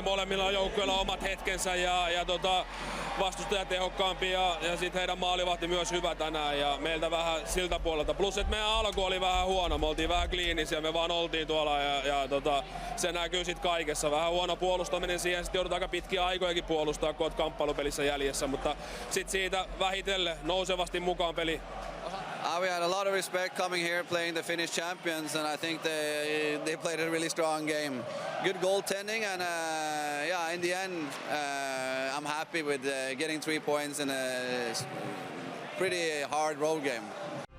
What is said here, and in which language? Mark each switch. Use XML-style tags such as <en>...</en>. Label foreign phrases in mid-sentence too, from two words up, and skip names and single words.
<fi>Molemmilla joukkueilla on omat hetkensä ja vastustaja tehokkaampi ja sitten heidän maalivahti myös hyvä tänään ja meiltä vähän siltä puolelta. Plus, että meidän alku oli vähän huono, me oltiin vähän kliinisiä, me vaan oltiin tuolla ja se näkyy sitten kaikessa. Vähän huono puolustaminen siihen, sitten joudutaan aika pitkiä aikojakin puolustaa, kun oot kamppailupelissä jäljessä, mutta sitten siitä vähitellen nousevasti mukaan peli.</fi> <en>We had a lot of respect coming here playing the Finnish champions, and I think they played a really strong game. Good goaltending, and in the end, I'm happy with getting 3 points in a pretty hard road game.</en>